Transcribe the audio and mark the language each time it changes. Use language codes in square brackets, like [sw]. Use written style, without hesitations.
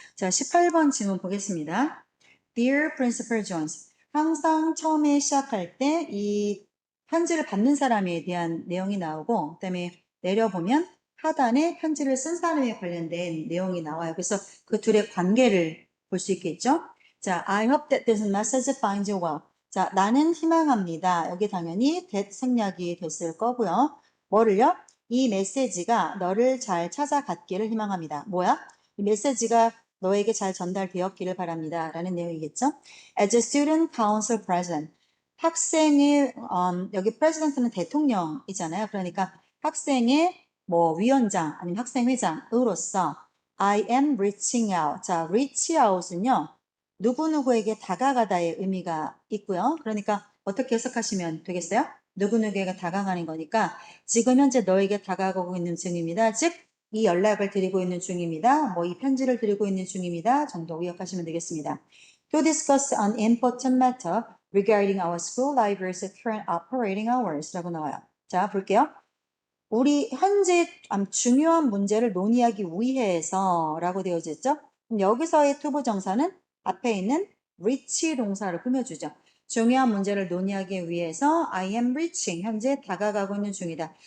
[ko] 자, 18번 질문 보겠습니다. Dear Principal Jones, 항상 처음에 시작할 때 이 편지를 받는 사람에 대한 내용이 나오고, 그다음에 내려보면 하단에 편지를 쓴 사람에 관련된 내용이 나와요. 그래서 그 둘의 관계를 볼 수 있겠죠? [en] 자, I hope that this message finds you well. [ko] 자, 나는 희망합니다. 여기 당연히 that 생략이 됐을 거고요. 뭐를요? 이 메시지가 너를 잘 찾아갔기를 희망합니다. 뭐야? 이 메시지가 너에게 잘 전달되었기를 바랍니다. 라는 내용이겠죠? [en] As a student council president, [ko] 학생의, 여기 president는 대통령이잖아요. 그러니까 학생의 위원장 아니면 학생회장으로서 [en] I am reaching out. [ko] 자, reach out은요, 누구누구에게 다가가다의 의미가 있고요. 그러니까 어떻게 해석하시면 되겠어요? 누구누구에게 다가가는 거니까 지금 현재 너에게 다가가고 있는 중입니다. 즉, 이 연락을 드리고 있는 중입니다. 이 편지를 드리고 있는 중입니다. 정도 의역하시면 되겠습니다. [en] To discuss an important matter regarding our school library's current operating hours [ko] 라고 나와요. 자, 볼게요. 우리 현재 중요한 문제를 논의하기 위해서 라고 되어져 있죠. 그럼 여기서의 투부정사는 앞에 있는 reach 동사를 꾸며주죠. 중요한 문제를 논의하기 위해서 [en] I am reaching, [ko] 현재 다가가고 있는 중이다.